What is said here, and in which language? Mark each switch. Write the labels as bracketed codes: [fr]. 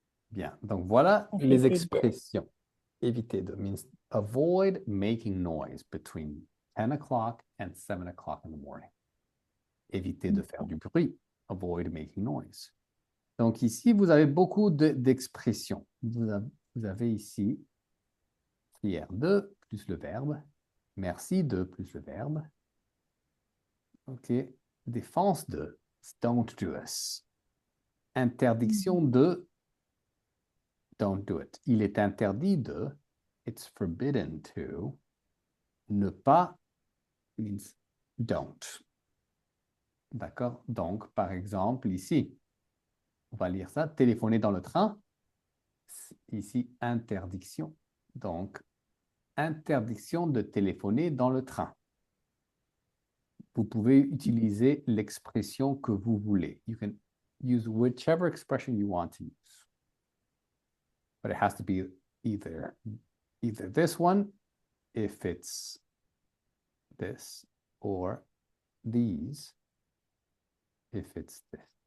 [fr] Bien, donc voilà les expressions. Éviter de [en] means avoid making noise between 10 o'clock and 7 o'clock in the morning. [fr] Éviter de faire du bruit. [en] Avoid making noise. [fr] Donc ici, vous avez beaucoup d'expressions. Vous avez ici prière de plus le verbe. Merci de plus le verbe. OK. Défense de [en] don't do this. [fr] Interdiction de [en] don't do it. [fr] Il est interdit de [en] it's forbidden to. [fr] Ne pas [en] means don't. [fr] D'accord? Donc, par exemple, ici, on va lire ça. Téléphoner dans le train. Ici, interdiction. Donc, interdiction de téléphoner dans le train. Vous pouvez utiliser l'expression que vous voulez. [en] You can use whichever expression you want to use. But it has to be either this one, if it's this, or these, if it's this.